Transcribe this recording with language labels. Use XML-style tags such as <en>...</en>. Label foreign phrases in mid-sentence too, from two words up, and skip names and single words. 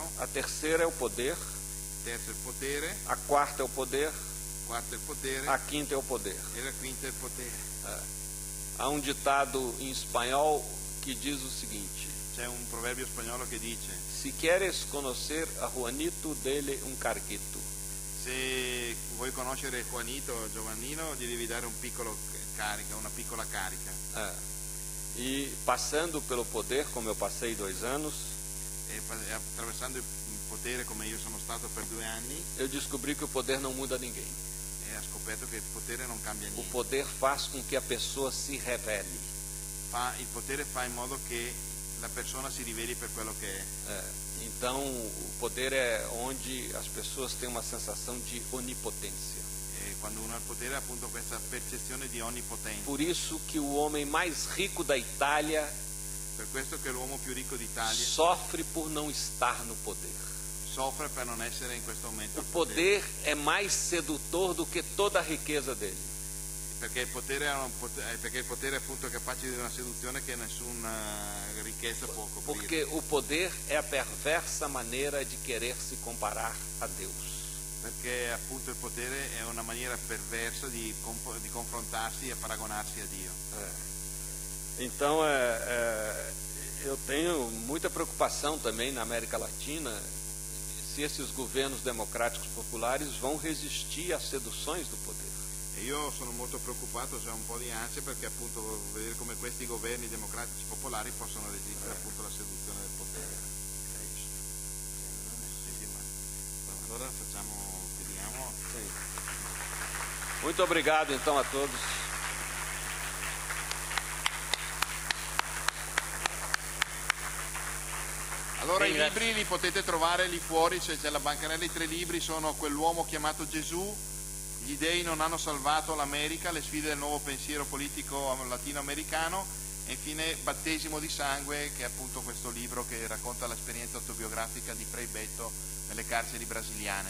<pt>A terceira é o poder.</pt> <it>Il terzo è il potere.</it> <pt>A quarta é o poder.</pt> <it>Il quarto è il potere.</it> <pt>A quinta é o poder.</pt> <it>E la quinta è il potere.</it> <pt>Há um ditado em espanhol que diz o seguinte:</pt> <it>c'è un proverbio spagnolo che dice:</it> <es>se queres conocer a Juanito, dele un carguito.</es> <it>Se vuoi conoscere Juanito o Giovannino, gli devi dare una piccola carica.</it> <pt>E passando pelo poder, como eu passei 2 anos,</pt> <it>e attraversando il potere come io sono stato per 2 anni,</it> <pt>eu descobri que o poder não muda ninguém.</pt> <it>E ho scoperto che il potere non cambia niente.</it> <pt>O poder faz com que a pessoa se revele.</pt> <it>Il potere fa in modo che la persona si riveli per quello che è.</it> <pt>Então, o poder é onde as pessoas têm uma sensação de onipotência.</pt> <it>Quando uno ha il potere ha appunto questa percezione di onnipotenza.</it> <pt>Por isso que o homem mais rico da Itália</pt> <it>per questo che l'uomo più ricco d'Italia</it> <pt>sofre por não estar no poder.</pt> <it>Soffre per non essere in questo momento.</it> <pt>O poder é mais sedutor do que toda a riqueza dele.</pt> <it>Perché il potere è appunto capace di una seduzione che nessuna ricchezza può coprire.</it> <pt>Porque o poder é a perversa maneira de querer se comparar a Deus.</pt> <it>Perché appunto il potere è una maniera perversa di confrontarsi e paragonarsi a Dio.</it> <pt>Então eu tenho muita preocupação também na América Latina se esses governos democráticos populares vão resistir às seduções do poder.</pt> <it>E io sono molto preoccupato, c'è un po' di ansia perché appunto vedere come questi governi democratici popolari possono resistere appunto alla seduzione del potere. Allora chiudiamo.</it> <pt>Muito obrigado então a todos.</pt> <it>Allora i libri li potete trovare lì fuori, c'è la bancarella, i 3 libri sono Quell'uomo chiamato Gesù, Gli dei non hanno salvato l'America, le sfide del nuovo pensiero politico latinoamericano E infine Battesimo di sangue, che è appunto questo libro che racconta l'esperienza autobiografica di Frei Betto nelle carceri brasiliane.</it>